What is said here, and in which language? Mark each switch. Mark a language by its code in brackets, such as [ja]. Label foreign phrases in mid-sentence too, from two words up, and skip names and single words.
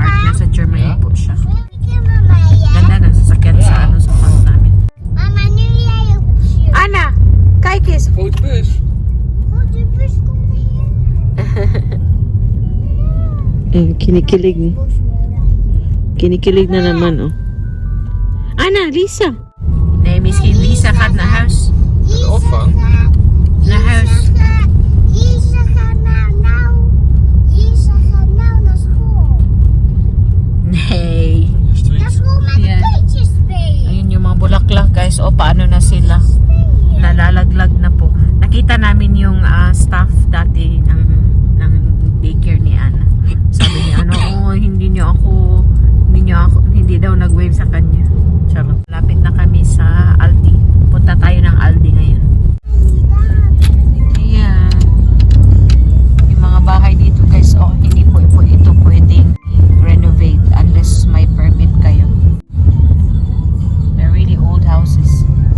[tl] Nasa Germany po siya. Ganda ng sasakyan sa sa farm namin. [nl] Mama, nu jij ook op shoot. Ana, kijk eens. Grote bus. Oh, de bus komt hier. [tl] Kinikilig. Kinikilig na naman, oh. [nl] Ana, Lisa. Nee, misschien Lisa gaat naar huis. De opvang. Naar huis. Lisa gaat nou naar school. Nee. Naar school met Ja. de kleedjes spelen. [tl] Ayun yung mga bulaklak, guys. O, paano na sila? Nalalaglag na po. Nakita namin yung staff dati ng daycare ni Ana. Sabi niya, hindi daw nag-wave sa kanya. Charot. Lapit na kami sa Aldi. Punta tayo ng Aldi ngayon. Ayan. Yung mga bahay dito, guys, hindi po ito pwedeng renovate unless may permit kayo. [en] They're really old houses.